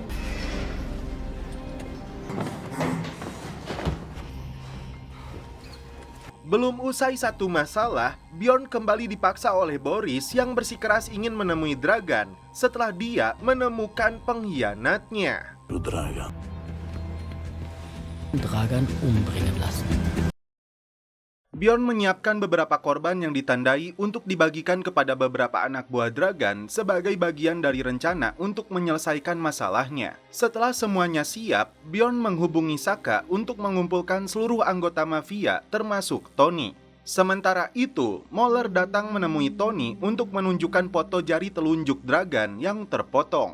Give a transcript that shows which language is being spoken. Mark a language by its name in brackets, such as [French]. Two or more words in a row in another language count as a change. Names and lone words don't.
[Indonesian] Belum usai satu masalah, Bjorn kembali dipaksa oleh Boris yang bersikeras ingin menemui Dragan setelah dia menemukan pengkhianatnya. [German] Dragan umbringen lassen. [Indonesian] Bjorn menyiapkan beberapa korban yang ditandai untuk dibagikan kepada beberapa anak buah Dragan sebagai bagian dari rencana untuk menyelesaikan masalahnya. Setelah semuanya siap, Bjorn menghubungi Saka untuk mengumpulkan seluruh anggota mafia termasuk Tony. Sementara itu, Moller datang menemui Tony untuk menunjukkan foto jari telunjuk Dragan yang terpotong.